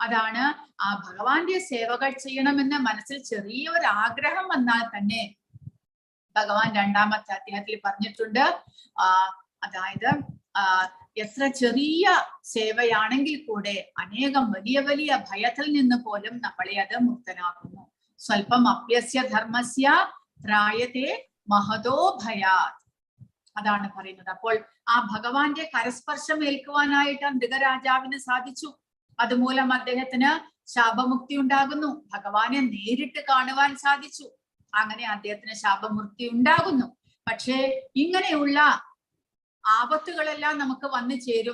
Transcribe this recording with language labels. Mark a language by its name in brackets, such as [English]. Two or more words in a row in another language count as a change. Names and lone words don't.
[Malayalam] അതാണ് ആ ഭഗവാന്റെ സേവകൾ ചെയ്യണമെന്ന് മനസ്സിൽ ചെറിയൊരു ആഗ്രഹം വന്നാൽ തന്നെ ഭഗവാൻ 2-ാമത്തെ അധ്യായത്തിൽ പറഞ്ഞിട്ടുണ്ട്. അതായത് എത്ര ചെറിയ സേവയാണെങ്കിൽ കൂടെ അനേകം വലിയ വലിയ ഭയത്തിൽ നിന്ന് പോലും നമ്മളെ അത് മുക്തനാക്കുന്നു. [Sanskrit] സ്വല്പം അപ്യസ്യ ധർമ്മസ്യ ത്രായത്തെ മഹതോ ഭയാത്. [Malayalam] അതാണ് പറയുന്നത്. അപ്പോൾ ആ ഭഗവാന്റെ കരസ്പർശം ഏൽക്കുവാനായിട്ട് മൃഗരാജാവിന് സാധിച്ചു. അതുമൂലം അദ്ദേഹത്തിന് ശാപമുക്തി ഉണ്ടാകുന്നു. ഭഗവാനെ നേരിട്ട് കാണുവാൻ സാധിച്ചു. അങ്ങനെ അദ്ദേഹത്തിന് ശാപമുക്തി ഉണ്ടാകുന്നു. പക്ഷേ ഇങ്ങനെയുള്ള ആപത്തുകളെല്ലാം നമുക്ക് വന്നു ചേരും.